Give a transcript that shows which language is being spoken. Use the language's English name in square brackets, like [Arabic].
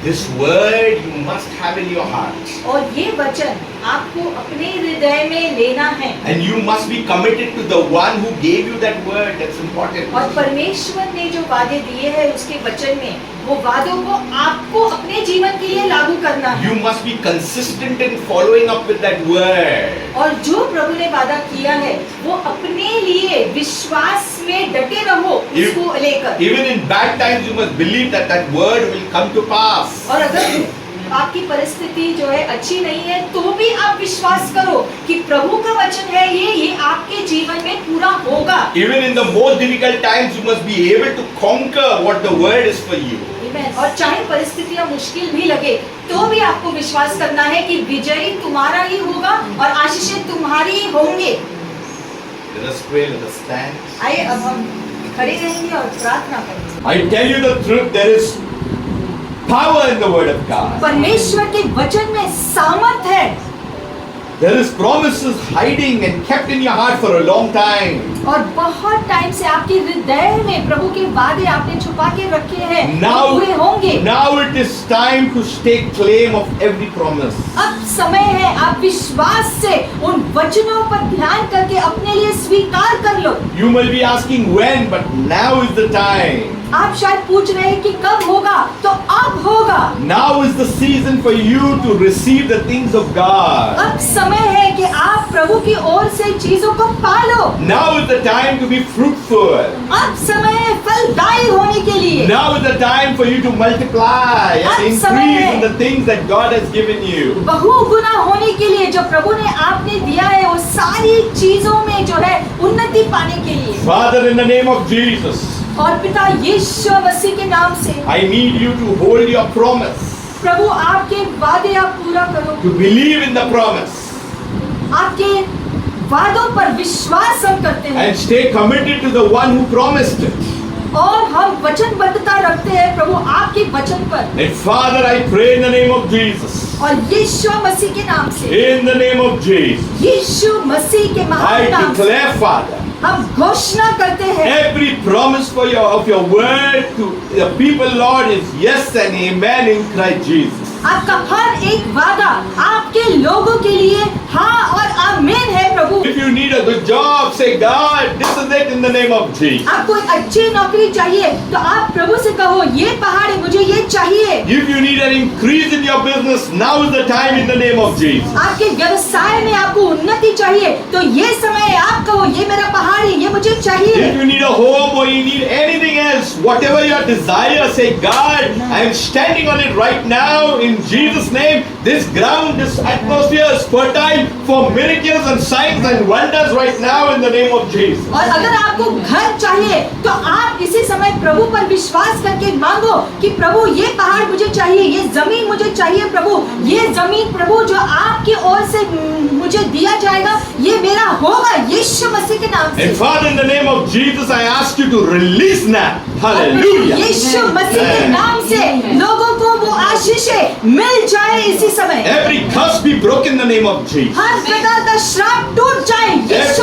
[English] This word you must have in your heart. [Hindi] और ये वचन आपको अपने हृदय में लेना है। [English] And you must be committed to the one who gave you that word. That's important. [Hindi] और परमेश्वर ने जो वादे दिए हैं उसके वचन में, वो वादों को आपको अपने जीवन के लिए लागू करना है। [English] You must be consistent in following up with that word. [Hindi] और जो प्रभु ने वादा किया है वो अपने लिए विश्वास में डटे रहो उसको लेकर। [English] Even in bad times, you must believe that that word will come to pass. [Hindi] और अगर आपकी परिस्थिति जो है अच्छी नहीं है तो भी आप विश्वास करो कि प्रभु का वचन है ये आपके जीवन में पूरा होगा। [English] Even in the most difficult times, you must be able to conquer what the word is for you. Amen. [Hindi] और चाहे परिस्थितियां मुश्किल भी लगे तो भी आपको विश्वास करना है कि विजयी तुम्हारा ही होगा और आशीषें तुम्हारी ही होंगे। [English] Let us pray, let us stand. [Hindi] आइए अब हम खड़े रहेंगे और प्रार्थना करेंगे। [English] I tell you the truth, there is power in the word of God. [Hindi] परमेश्वर के वचन में सामर्थ है [English] There is promises hiding and kept in your heart for a long time. [Hindi] और बहुत टाइम से आपके हृदय में प्रभु के वादे आपने छुपा के रखे हैं, [English] Now, [Hindi] वो पूरे होंगे। [English] now it is time to take claim of every promise. [Hindi] अब समय है आप विश्वास से उन वचनों पर ध्यान करके अपने लिए स्वीकार कर लो। [English] You may be asking when, but now is the time. [Hindi] आप शायद पूछ रहे हैं कि कब होगा, तो अब होगा। [English] Now is the season for you to receive the things of God. [Hindi] अब समय है कि आप प्रभु प्रभु की ओर से चीजों को पालो। [English] Now is the time to be fruitful. [Hindi] अब समय है फलदायी होने के लिए। [English] Now is the time for you to multiply and [Hindi] अब [English] increase [Hindi] समय है। [English] in the things that God has given you. [Hindi] Bahuguna होने के लिए जो प्रभु ने आपने दिया है वो सारी चीजों में जो है उन्नति पाने के लिए। [English] Father, in the name of Jesus, [Hindi] और पिता यीशु मसीह के नाम से [English] I need you to hold your promise, [Hindi] प्रभु आपके वादे आप पूरा करो। [English] to believe in the promise, [Hindi] आपके वादों पर विश्वास हम करते हैं [English] and stay committed to the one who promised it. [Hindi] और हम वचनबद्धता रखते हैं प्रभु आपके वचन पर। [English] And Father, I pray in the name of Jesus, [Hindi] और यीशु मसीह के नाम से, in the name of Jesus, यीशु मसीह के महान [English] I [Hindi] नाम से [English] declare, Father, [Hindi] हम घोषणा करते हैं [English] every promise of your word to the people, Lord, is yes and amen in Christ Jesus. [Hindi] आपका हर एक वादा आपके लोगों के लिए हाँ और आमीन है प्रभु। [English] If you need a good job, say, God, this is it in the name of Jesus. [Hindi] आपको एक अच्छी नौकरी चाहिए तो आप प्रभु से कहो ये पहाड़ है मुझे ये चाहिए। [English] If you need an increase in your business, now is the time in the name of Jesus. [Hindi] आपके व्यवसाय में आपको उन्नति चाहिए तो ये समय है, आप कहो ये मेरा पहाड़ है ये मुझे चाहिए। [English] If you need a home or you need anything else, whatever your desire, say, God, I am standing on it right now in Jesus' name. This ground, this atmosphere is fertile for miracles and signs and wonders right now in the name of Jesus. [Hindi] और अगर आपको घर चाहिए तो आप इसी समय प्रभु पर विश्वास करके मांगो कि प्रभु ये पहाड़ मुझे चाहिए, ये जमीन मुझे चाहिए प्रभु, ये जमीन प्रभु जो आपकी ओर से मुझे दिया जाएगा ये मेरा होगा यीशु मसीह के नाम से। [English] And Father, in the name of Jesus, I ask you to release now. Hallelujah. [Hindi] यीशु मसीह के नाम से लोगों को वो आशीषें मिल जाए इसी समय। [English] Every curse be broken in the name of Jesus. [Hindi] हर प्रकार का श्राप टूट जाए यीशु